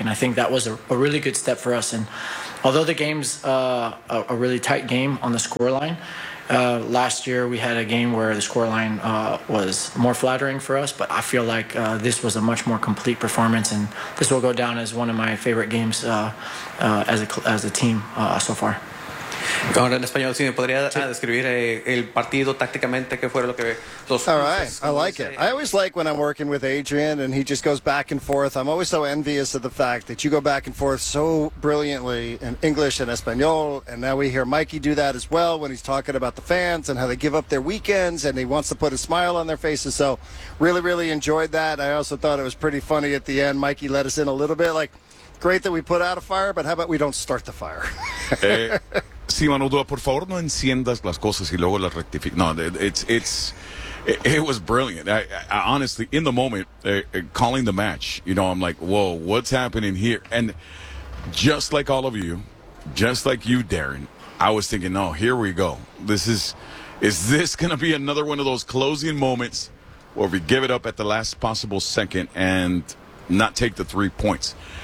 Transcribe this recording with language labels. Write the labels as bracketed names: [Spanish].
[English] And I think that was a really good step for us. And although the game's a really tight game on the scoreline, last year we had a game where the scoreline was more flattering for us, but I feel like this was a much more complete performance, and this will go down as one of my favorite games as a team so far. [Spanish] Ahora en español, si me podría describir el partido tácticamente, qué fue lo que [English] los. All right, I like it. I always like when I'm working with Adrian and he just goes back and forth. I'm always so envious of the fact that you go back and forth so brilliantly in English and español, and now we hear Mikey do that as well when he's talking about the fans and how they give up their weekends and he wants to put a smile on their faces. So really, really enjoyed that. I also thought it was pretty funny at the end. Mikey let us in a little bit, like, great that we put out a fire, but how about we don't start the fire? [Spanish] Sí, Manu, por favor, no enciendas las cosas y luego las rectifiques. [English] No, it was brilliant. I honestly, in the moment, calling the match, you know, I'm like, whoa, what's happening here? And just like all of you, just like you, Darren, I was thinking, no, here we go. Is this going to be another one of those closing moments where we give it up at the last possible second and not take the 3 points?